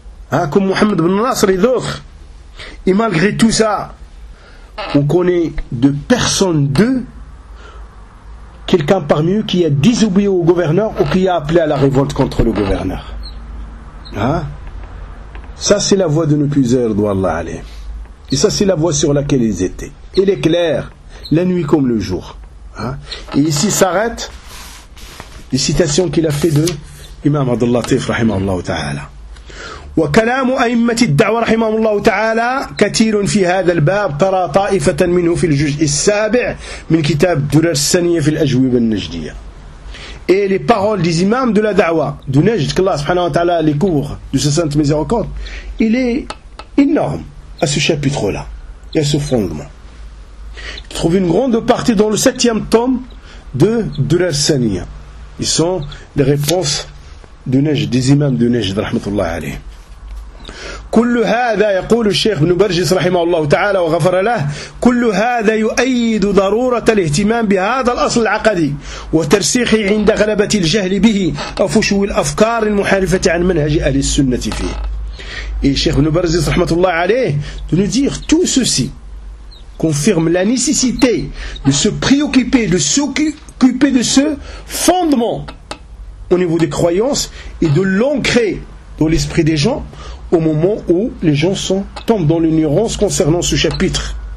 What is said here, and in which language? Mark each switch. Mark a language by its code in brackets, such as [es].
[fr] Hein, comme Mohammed ibn Nasr et d'autres. Et malgré tout ça, on connaît de personne d'eux quelqu'un parmi eux qui a désobéi au gouverneur ou qui a appelé à la révolte contre le gouverneur. Hein? Ça, c'est la voie de nos puiseurs, doit Allah aller. Et ça, c'est la voie sur laquelle ils étaient. Elle est claire, la nuit comme le jour. Hein? Et ici s'arrête les citations qu'il a fait de Imam Abd al-Latif, [ar] rahimahullah ta'ala. وكلام أئمة الدعوة رحمهم الله تعالى كثير في هذا الباب، ترى طائفة منه في الجزء السابع من كتاب درر السنية في الأجوبة النجدية. [fr] et les paroles des imams de la da'wa du Najd, qu'Allah [ar] subhanahu wa ta'ala [fr] les couvre de sa sainte miséricorde, il est énorme à ce chapitre-là et à ce fondement. Il trouve une grande partie dans le 7e tome de Durar Saniya. Ils sont les réponses de Najd, des imams de Najd, [ar] rahmatullah alayhi. كل هذا يقول الشيخ ابن برجس رحمه الله تعالى وغفر له كل هذا يؤيد ضرورة الاهتمام بهذا الأصل العقدي وترسيخه عند غلبة الجهل به أو فشو الأفكار المحارفة عن منهج أهل السنة فيه. الشيخ ابن برجس رحمه الله عليه [fr] nous dit tout ceci confirme la nécessité de se préoccuper, de s'occuper de ce fondement au niveau des croyances et de l'ancrer dans l'esprit des gens au moment où les gens tombent dans l'ignorance concernant ce chapitre.